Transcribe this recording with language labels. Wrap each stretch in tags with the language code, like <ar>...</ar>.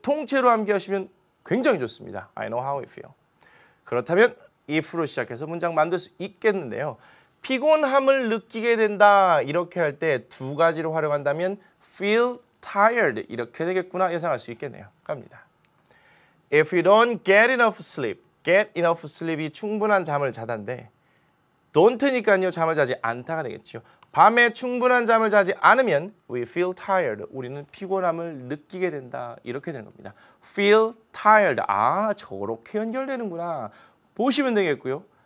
<ko>통째로 암기하시면 굉장히 좋습니다.</ko> <en>I know how you feel.</en> <ko>그렇다면 if로 시작해서 문장 만들 수 있겠는데요. 피곤함을 느끼게 된다. 이렇게 할 때 두 가지로 활용한다면 feel tired 이렇게 되겠구나 예상할 수 있겠네요. 갑니다.</ko> <en>If you don't get enough sleep.</en> <ko>get enough sleep이 충분한 잠을 자다인데 don't니까요. 잠을 자지 않다가 되겠죠. 밤에 충분한 잠을 자지 않으면</ko> <en>we feel tired.</en> <ko>우리는 피곤함을 느끼게 된다. 이렇게 되는 겁니다. feel tired. 아, 저렇게 연결되는구나. 보시면 되겠고요.</ko>